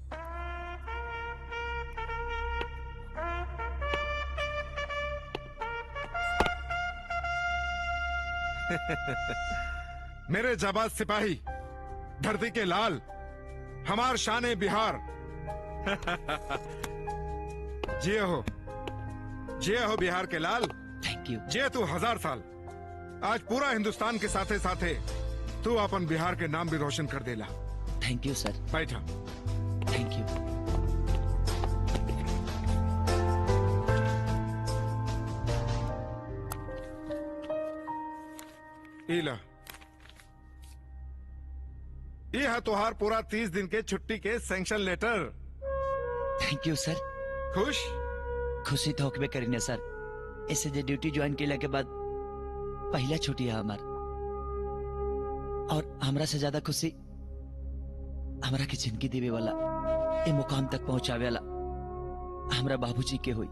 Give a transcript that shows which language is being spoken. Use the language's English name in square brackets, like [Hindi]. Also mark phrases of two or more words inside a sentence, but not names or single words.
[Bhojpuri] मेरे जाबाज सिपाही, धरती के लाल, हमार शान बिहार। जिये हो बिहार के लाल। [English] Thank you. [Bhojpuri] जिये तू 1000 साल। आज पूरा हिंदुस्तान के साथे साथे तू अपन बिहार के नाम भी रोशन कर देला। [English] Thank you, sir. [Bhojpuri] बैठा। [English] Thank you. [Bhojpuri] इला, ये है तोहार पूरा 30 दिन के छुट्टी के [English] sanction letter. Thank you, sir. [Bhojpuri] खुश? खुशी तो होकबे करीने सर। ऐसे जे ड्यूटी ज्वाइन केला के बाद पहला छुट्टी है हमार, और हमरा से ज्यादा खुशी हमरा के जिंदगी देवे वाला, ए मुकाम तक पहुंचावे वाला हमरा बाबूजी के हुई।